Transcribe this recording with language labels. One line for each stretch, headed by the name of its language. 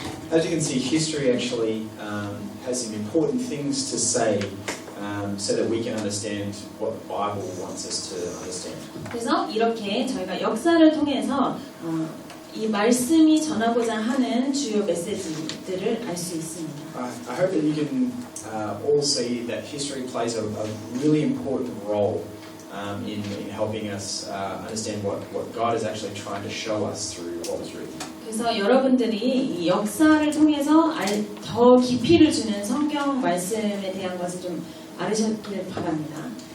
English: as you can see, history actually has some important things to say so that we can understand what the Bible wants us to understand.
Korean: 그래서 이렇게 저희가 역사를 통해서 이 말씀이 전하고자 하는 주요 메시지들을 알 수 있습니다.
English: I hope that you can all see that history plays a really important role in helping us understand what God is actually trying to show us through what was written.
Korean: 그래서 여러분들이 이 역사를 통해서 더 깊이를 주는 성경 말씀에 대한 것을 좀 알으셨길 바랍니다.